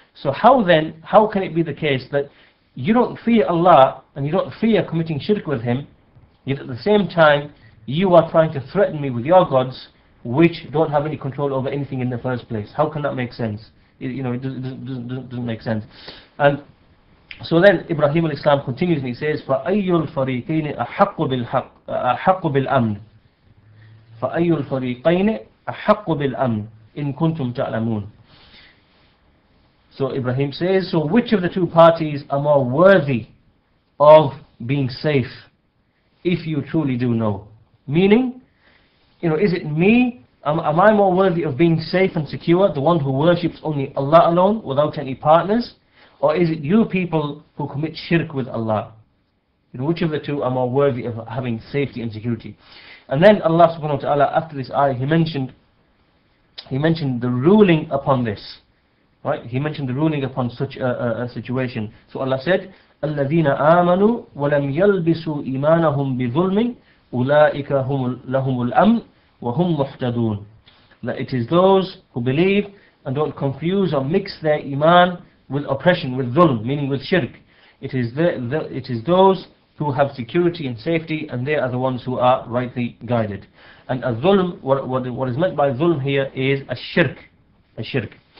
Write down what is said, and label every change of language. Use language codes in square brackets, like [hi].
[en] So how can it be the case that you don't fear Allah and you don't fear committing shirk with Him, yet at the same time you are trying to threaten me with your gods, which don't have any control over anything in the first place? How can that make sense? You know, it doesn't make sense. And so then Ibrahim alayhi salam continues and he says, [ar] فَأَيُّ الْفَرِيقَيْنِ أَحَقُّ بِالْأَمْنِ فَأَيُّ الْفَرِيقَيْنِ أَحَقُّ بِالْأَمْنِ إِن كُنتُمْ تَعْلَمُونَ. [en] So Ibrahim says, so which of the two parties are more worthy of being safe, if you truly do know? Meaning, you know, is it me? Am I more worthy of being safe and secure, the one who worships only Allah alone without any partners? Or is it you people who commit shirk with Allah? You know, which of the two are more worthy of having safety and security? And then Allah subhanahu wa ta'ala, after this ayah, He mentioned the ruling upon this. Right? He mentioned the ruling upon such a situation. So Allah said, [ar] الَّذِينَ آمَنُوا وَلَمْ يَلْبِسُوا إِيمَانَهُمْ بِظُلْمٍ أُولَٰئِكَ لَهُمُ الْأَمْنُ وَهُمْ مُهْتَدُونَ. [en] That it is those who believe and don't confuse or mix their iman with oppression, with dhulm, meaning with shirk. It is those who have security and safety, and they are the ones who are rightly guided. And a dhulm, what is meant by dhulm here is a shirk.